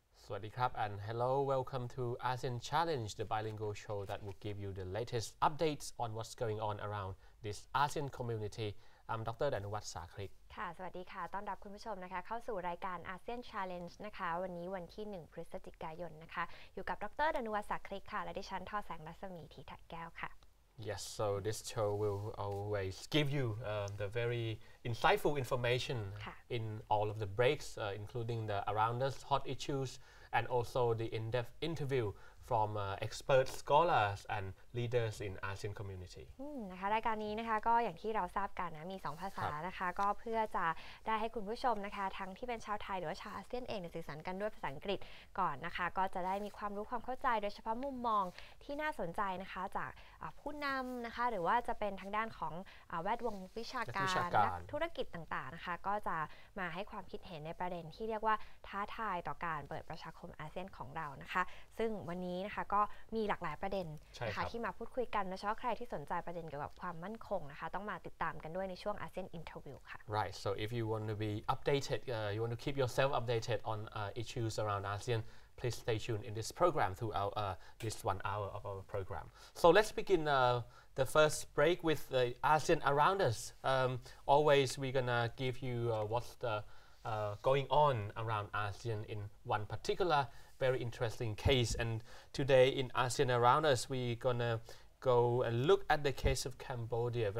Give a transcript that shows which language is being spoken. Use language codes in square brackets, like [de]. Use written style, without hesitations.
[th] Sawadee krab [en] and hello, welcome to ASEAN Challenge, the bilingual show that will give you the latest updates on what's going on around this ASEAN community. I'm Dr. Danuwath Sakrik [th] ค่ะสวัสดีค่ะต้อนรับคุณผู้ชมนะคะเข้าสู่รายการ ASEAN Challenge นะคะวันนี้วันที่1พฤศจิกายนนะคะอยู่กับดร. ดนุวัฒน์ สักคริกค่ะและดิฉันทอแสงรัศมี ธีทัดแก้วค่ะ [en] Yes, so this show will always give you the very insightful information in all of the breaks, including the around us hot issues and also the in-depth interview from expert scholars and leaders in ASEAN community [th] นะคะรายการนี้นะคะก็อย่างที่เราทราบกันนะมี2ภาษานะคะก็เพื่อจะได้ให้คุณผู้ชมนะคะทั้งที่เป็นชาวไทยหรือว่าชาวอาเซียนเองสื่อสารกันด้วยภาษาอังกฤษก่อนนะคะก็จะได้มีความรู้ความเข้าใจโดยเฉพาะมุมมองที่น่าสนใจนะคะจาก ผู้นำนะคะหรือว่าจะเป็นทางด้านของแวดวงวิชาการนักธุรกิจต่างๆนะคะก็จะมาให้ความคิดเห็นในประเด็นที่เรียกว่าท้าทายต่อการเปิดประชาคมอาเซียนของเรานะคะซึ่งวันนี้นะคะก็มีหลากหลายประเด็นนะคะที่มาพูดคุยกันโดยเฉพาะใครที่สนใจประเด็นเกี่ยวกับความมั่นคงนะคะต้องมาติดตามกันด้วยในช่วง ASEAN Interview ค่ะ [en] Right, so if you want to be updated, you want to keep yourself updated on issues around ASEAN, please stay tuned in this program throughout this 1 hour of our program. So let's begin the first break with the ASEAN around us. Always we're gonna give you what's going on around ASEAN in one particular very interesting case, and today in ASEAN around us we're gonna go and look at the case of Cambodia.